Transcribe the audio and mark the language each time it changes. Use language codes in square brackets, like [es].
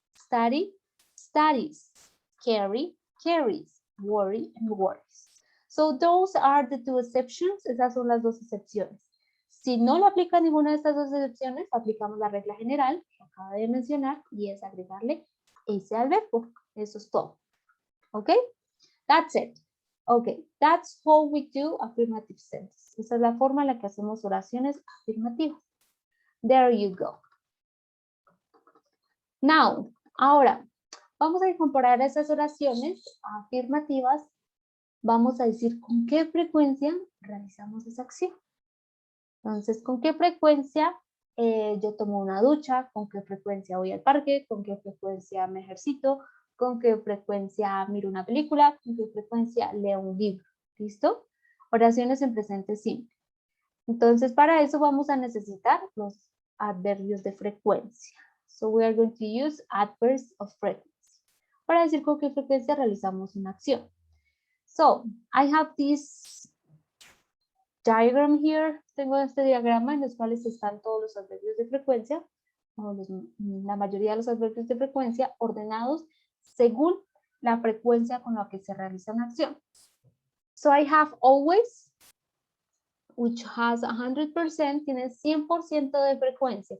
[en] Study, studies. Carry, carries. Worry and worries. So those are the two exceptions. [es] Esas son las dos excepciones. Si no le aplica ninguna de estas dos excepciones, aplicamos la regla general que acabo de mencionar y es agregarle ese al verbo. Eso es todo. ¿Ok? [en] That's it. Okay, that's how we do affirmative sentences. [es] Esa es la forma en la que hacemos oraciones afirmativas. [en] There you go. [es] Now, ahora, vamos a incorporar esas oraciones afirmativas. Vamos a decir con qué frecuencia realizamos esa acción. Entonces, ¿con qué frecuencia yo tomo una ducha? ¿Con qué frecuencia voy al parque? ¿Con qué frecuencia me ejercito? ¿Con qué frecuencia miro una película? ¿Con qué frecuencia leo un libro? ¿Listo? Oraciones en presente simple. Entonces, para eso vamos a necesitar los adverbios de frecuencia. [en] So, we are going to use adverbs of frequency. [es] Para decir con qué frecuencia realizamos una acción. [en] So, I have this diagram here. [es] Tengo este diagrama en los cuales están todos los adverbios de frecuencia, o la mayoría de los adverbios de frecuencia ordenados según la frecuencia con la que se realiza una acción. [en] So I have always, which has 100%, [es] tiene 100% de frecuencia.